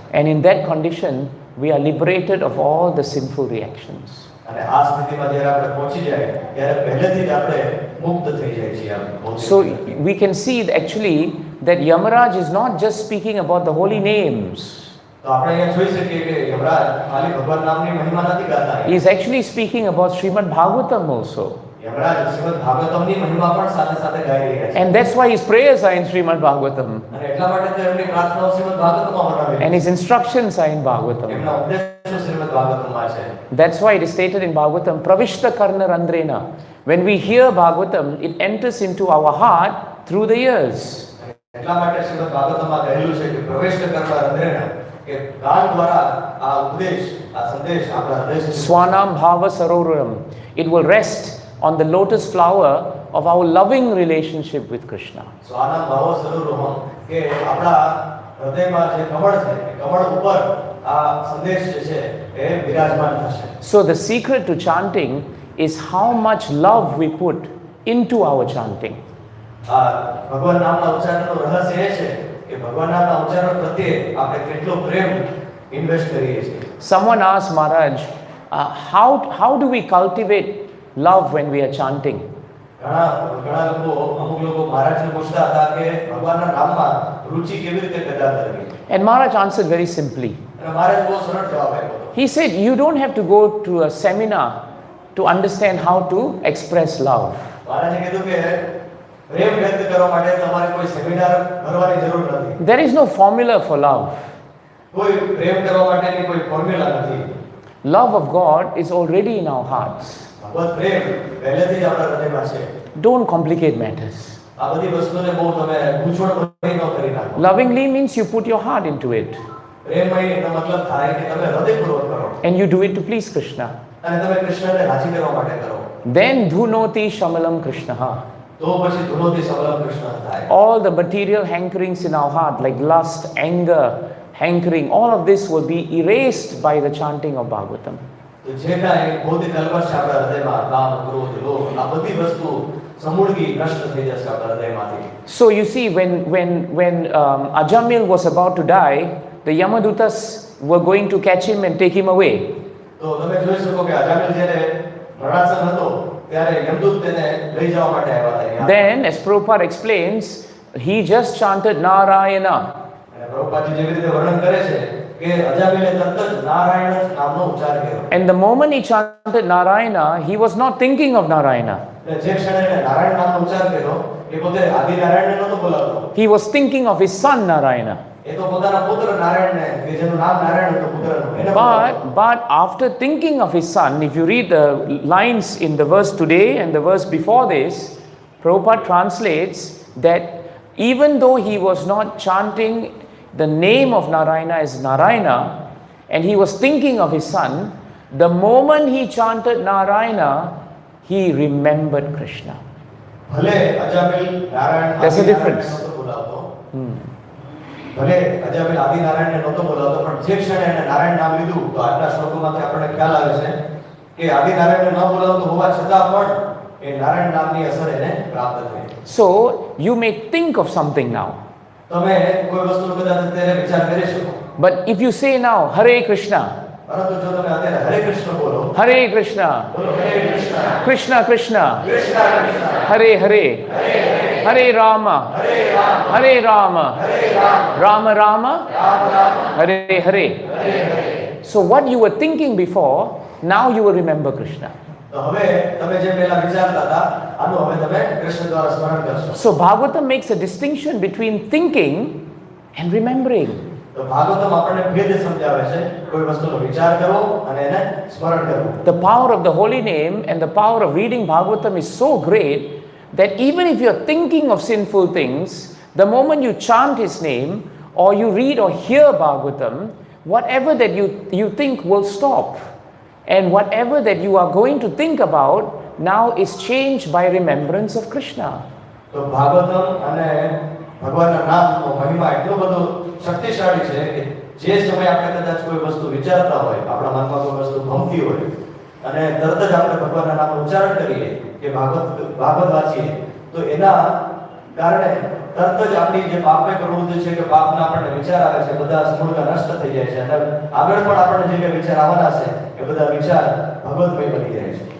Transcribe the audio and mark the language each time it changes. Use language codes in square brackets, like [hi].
[en] And in that condition, we are liberated of all the sinful reactions. [gu] અને આ સ્થિતિમાં જ્યારે આપણે પહોંચી જાય ત્યારે પહેલેથી જ આપણે મુક્ત થઈ જાય છીએ. [en] So we can see that actually that Yamaraj is not just speaking about the holy names. [gu] તો આપણે અહીંયા જોઈ શકીએ કે યમરાજ ખાલી ભગવાન નામની મહિમા નથી ગાતા. [en] He is actually speaking about Srimad Bhagavatam also. [gu] Yamraj Shrimad ભાગવતમની મહિમા પણ સાથે સાથે ગાઈ રહ્યા છે. [en] And that's why his prayers are in Srimad Bhagavatam. [gu] અને એટલા માટે તો એમની પ્રાર્થનાઓ શ્રીમદ ભાગવતમાં વર્ણવેલી છે. [en] And his instructions are in Bhagavatam. [gu] એમના ઉપદેશો શ્રીમદ ભાગવતમાં છે. [en] That's why it is stated in Bhagavatam, [sa] Pravishta Karna Randrena. [en] When we hear Bhagavatam, it enters into our heart through the ears. [gu] એટલા માટે શ્રીમદ ભાગવતમાં કહેલું છે કે પ્રવેશ કરવા રંધ્રેના કે કાન દ્વારા આ ઉપદેશ આ સંદેશ આપણા હૃદય સુધી [sa] Swanam Bhava Sarovaram. [en] It will rest on the lotus flower of our loving relationship with Krishna. [gu] સ્વાનમ ભાવ સરોવરમ કે આપણા હૃદયમાં જે કમળ છે એ કમળ ઉપર આ સંદેશ જે છે એ વિરાજમાન થશે. [en] So the secret to chanting is how much love we put into our chanting. [gu] આ ભગવાન નામના ઉચ્ચારણનું રહસ્ય એ છે કે ભગવાન નામના ઉચ્ચારણ પ્રત્યે આપણે કેટલો પ્રેમ ઇન્વેસ્ટ કરીએ છીએ. [en] Someone asked Maharaj, how do we cultivate love when we are chanting? [gu] ઘણા લોકો અમુક લોકો મહારાજને પૂછતા હતા કે ભગવાનના નામમાં રુચિ કેવી રીતે પેદા કરવી. [en] And Maharaj answered very simply. [gu] અને મહારાજ બહુ સરળ જવાબ આપ્યો. [en] He said, you don't have to go to a seminar to understand how to express love. [gu] મહારાજે કીધું કે પ્રેમ વ્યક્ત કરવા માટે તમારે કોઈ સેમિનાર ભરવાની જરૂર નથી. [en] There is no formula for love. [gu] કોઈ પ્રેમ કરવા માટેની કોઈ ફોર્મ્યુલા નથી. [en] Love of God is already in our hearts. [gu] ભગવત પ્રેમ પહેલેથી જ આપણા હૃદયમાં છે. [en] Don't complicate matters. [gu] આ બધી વસ્તુને બહુ તમે ગૂંચવણ ભરી ન કરી નાખો. [en] Lovingly means you put your heart into it [gu] પ્રેમમય એનો મતલબ થાય કે તમે હૃદયપૂર્વક કરો [en] and you do it to please Krishna. [gu] અને તમે કૃષ્ણને રાજી કરવા માટે કરો. [sa] Then dhunoti shamalam Krishnaha. [gu] તો પછી ધુનોથી સબલમ કૃષ્ણ થાય. [en] All the material hankerings in our heart like lust, anger, hankering, all of this will be erased by the chanting of Bhagavatam. [gu] તો જે કાંઈ ભૌતિક કલ્મશ છે આપણા હૃદયમાં, કામ, ક્રોધ, લોભ, આ બધી વસ્તુ સમૂળગી નષ્ટ થઈ જશે આપણા હૃદયમાંથી. [en] So you see, when Ajamil was about to die, the Yamadutas were going to catch him and take him away. [gu] તો તમે જોઈ શકો કે અજામિલ જ્યારે મરણાસન હતો ત્યારે યમદૂત તેને લઈ જવા માટે આવ્યા હતા. [en] Then, as Prabhupada explains, he just chanted Narayana. [gu] અને પ્રભુપાદજી જેવી રીતે વર્ણન કરે છે કે અજામિલે તરત જ નારાયણ નામનો ઉચ્ચાર કર્યો. [en] And the moment he chanted Narayana, he was not thinking of Narayana. [gu] અને જે ક્ષણે એને નારાયણ નામનો ઉચ્ચાર કર્યો એ પોતે આદિ નારાયણને નહોતો બોલાવતો. [en] He was thinking of his son Narayana. [gu] એ તો પોતાના પુત્ર નારાયણને કે જેનું નામ નારાયણ હતું પુત્રનું એને બોલાવતો. [en] But after thinking of his son, if you read the lines in the verse today and the verse before this, Prabhupada translates that even though he was not chanting the name of Narayana as Narayana, and he was thinking of his son, the moment he chanted Narayana, he remembered Krishna. [gu] ભલે Ajamil Narayan [en] There's a [gu] આદિનારાયણને [en] difference. [gu] નહોતો બોલાવતો. ભલે અજામિલ આદિનારાયણને નહોતો બોલાવતો, પણ જે ક્ષણે એને નારાયણ નામ લીધું તો આજના શ્લોકોમાંથી આપણને ખ્યાલ આવે છે કે આદિનારાયણને ન બોલાવતો હોવા છતાં પણ એ નારાયણ નામની અસર એને પ્રાપ્ત થઈ. [en] So you may think of something now, [gu] તમે કોઈ વસ્તુનો કદાચ અત્યારે વિચાર કરી શકો, [en] but if you say now Hare Krishna, [gu] પરંતુ જો તમે અત્યારે હરે કૃષ્ણ બોલો, [sa] Hare Krishna, [gu] બોલો હરે Krishna, [sa] Krishna Krishna, Krishna Krishna, Hare Hare, Hare Rama, Hare Rama, Rama Rama, Hare Hare. [en] So what you were thinking before, now you will remember Krishna. [gu] તો હવે તમે જે પહેલા વિચારતા હતા આનું હવે તમે કૃષ્ણ દ્વારા સ્મરણ કરશો. [en] So Bhagavatam makes a distinction between thinking and remembering. [gu] તો ભાગવતમ આપણને ભેદ સમજાવે છે, કોઈ વસ્તુનો વિચાર કરવો અને એને સ્મરણ કરવું. [en] The power of the holy name and the power of reading Bhagavatam is so great that even if you're thinking of sinful things, the moment you chant his name or you read or hear Bhagavatam, whatever that you think will stop. And whatever that you are going to think about now is changed by remembrance of Krishna. [gu] તો ભાગવતમ અને ભગવાનના નામનો મહિમા એટલો બધો શક્તિશાળી છે કે જે સમયે આપણે કદાચ કોઈ વસ્તુ વિચારતા હોય, આપણા મનમાં કોઈ વસ્તુ ભમતી હોય અને તરત જ આપણે ભગવાનના નામનું ઉચ્ચારણ કરીએ કે ભાગવત વાંચીએ, તો એના કારણે તરત જ આપણી જે પાપમય પ્રવૃત્તિ છે કે પાપના આપણને વિચાર આવે છે બધા સમૂળતા નષ્ટ થઈ જાય છે અને આગળ પણ આપણને જે કંઈ વિચાર આવવાના છે એ બધા વિચાર ભગવતમય બની જાય છે.